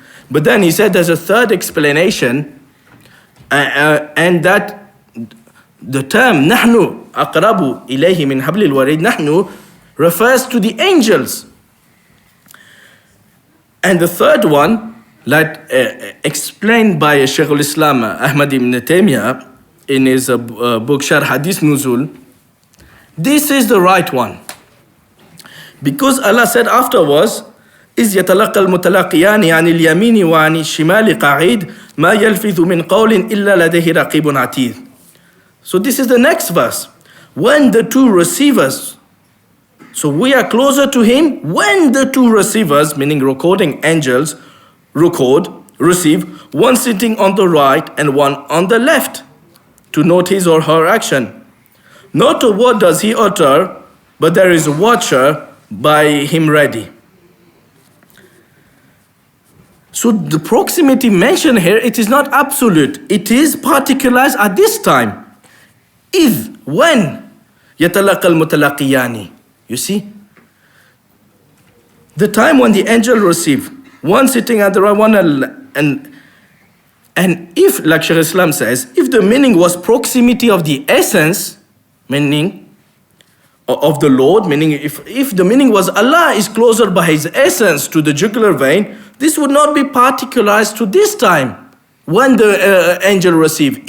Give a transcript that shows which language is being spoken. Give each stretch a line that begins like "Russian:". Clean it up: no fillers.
English: But then he said there's a third explanation, and that the term
Arabic: نحن أقرب إليه من حبل الوريد,
English: نحن refers to the angels. And the third one, like explained by Shaykh al-Islam Ahmad ibn Taymiyyah in his book Sharh Hadith Nuzul, this is the right one. Because Allah said afterwards,
Arabic: إذ يتلقى المتلقيان عن اليمين وعن الشمال قعيد ما يلفظ من قول إلا لديه رقيب عتيد.
English: So this is the next verse. When the two receivers, so we are closer to him when the two receivers, meaning recording angels, receive, one sitting on the right and one on the left, to note his or her action. Not a word does he utter, but there is a watcher by him ready. So the proximity mentioned here, it is not absolute. It is particularized at this time.
Arabic: إذ, when يتلقى المتلقيان.
English: You see? The time when the angel received, one sitting at the right one, and if, like Shaykh Islam says, if the meaning was proximity of the essence, meaning of the Lord, meaning if the meaning was Allah is closer by his essence to the jugular vein, this would not be particularized to this time when the angel received.